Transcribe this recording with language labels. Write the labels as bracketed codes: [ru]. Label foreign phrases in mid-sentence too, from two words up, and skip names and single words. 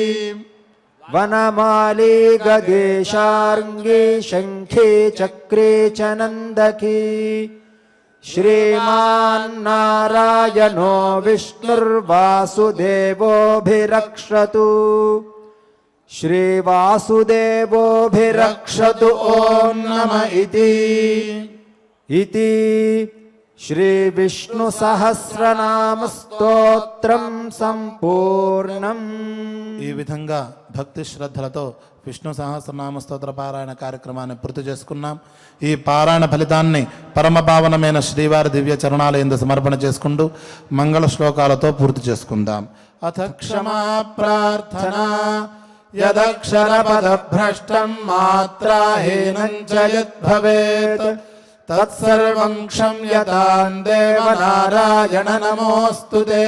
[sa] वनमाली गदे शार्ङ्गे शङ्खे चक्रे च नन्दकी श्रीमान्नारायणो विष्णुर्वासुदेवोऽभिरक्षतु श्रीवासुदेवोऽभिरक्षतु ॐ नम इति श्रीविष्णुसहस्रनामस्तोत्रं सम्पूर्णम्। [te] ఈ విధంగా భక్తి శ్రద్ధలతో విష్ణు సహస్రనామ స్తోత్ర పారాయణ కార్యక్రమాన్ని పూర్తి చేసుకున్నాం. ఈ పారాయణ ఫలితాన్ని పరమపావనమైన శ్రీవారి దివ్య చరణాల యందు సమర్పణ చేసుకుంటూ మంగళ శ్లోకాలతో పూర్తి చేసుకుందాం. [sa] అథ క్షమా ప్రార్థనా యదక్షర పద భ్రష్టం మాత్రాహీనం చ యద్భవేత్ తత్సర్వం క్షమ్యతాం దేవ నారాయణ నమోస్తుతే.